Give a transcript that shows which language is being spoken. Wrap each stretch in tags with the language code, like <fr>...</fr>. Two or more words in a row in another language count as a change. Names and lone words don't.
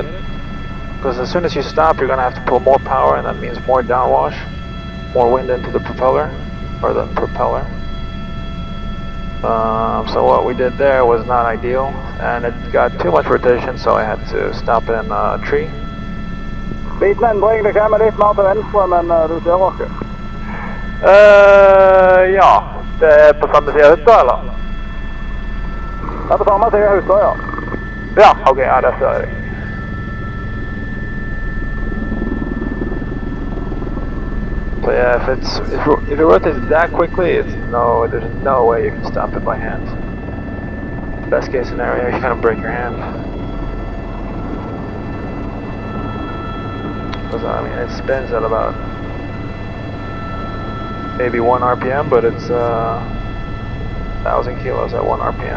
<en>Because as soon as you stop, you're going to have to pull more power, and that means more downwash, more wind into the propeller, or the propeller. So what we did there was not ideal, and it got too much rotation, so I had to stop it in a tree.</en> <no>Liten endring, det kommer litt mer til venstre, men du ser oss. Ja, det er på samme side av hytta, eller? Det er på samme side av hytta, ja. Ja, ok, ja, det ser jeg.</no> <en>So yeah, if it rotates that quickly, there's no way you can stop it by hand. Best case scenario, you're gonna break your hand. Because I mean, it spins at about maybe 1 RPM, but it's 1,000 kilos at 1 RPM.</en>